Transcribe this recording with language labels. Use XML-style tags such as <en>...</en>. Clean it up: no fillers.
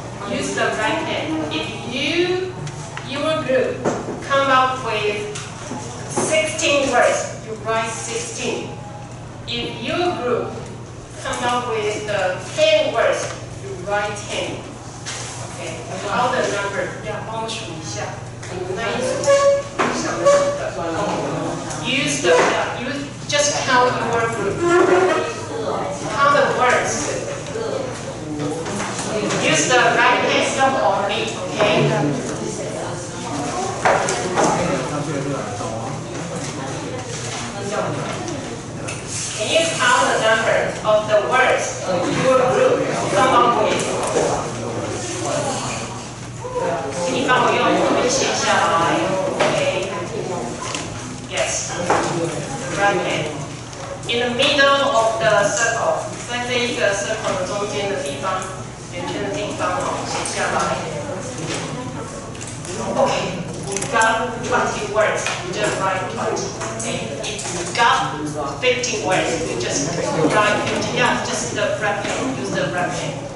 <en>Use the right hand. If your group come up with 16 words, you write 16. If your group come up with 10 words, you write 10. Okay, count the number.</en> <zh>要帮我数一下，你们那一组想的是的。</zh> <en>Use just count your group. Count the words. Use the right hand only. Okay. Can you count the number of the words your group come up with?</en> <zh>请你帮我用笔记写下来 ，</zh> <en>OK? Yes. Right hand. In the middle of the circle，</en> <zh>在这一个 circle 的中间的地方，圆圈的地方哦，写下来。</zh> <en>OK. You've got 20 words, you just write 20. Okay? If you've got 50 words, you just write 50. Yeah, just the wrap pen, use the wrap pen.</en>